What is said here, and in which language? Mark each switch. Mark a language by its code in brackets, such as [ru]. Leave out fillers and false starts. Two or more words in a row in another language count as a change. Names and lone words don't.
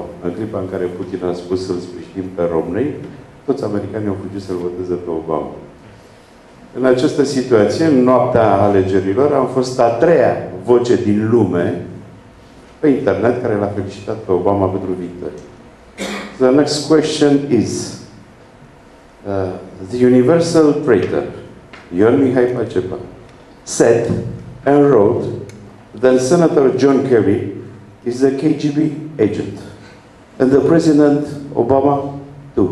[ro] În clipa în care Putin a spus să-l sprijinim pe Romney, toți americanii au fugit să-l voteze pe Obama. În această situație, în noaptea alegerilor, am fost a treia voce din lume pe internet care l-a felicitat pe Obama pentru victorie. [en] The next question is, the universal traitor, Ion Mihai Pacepa, said and wrote that Senator John Kerry is a KGB agent, and the President Obama too.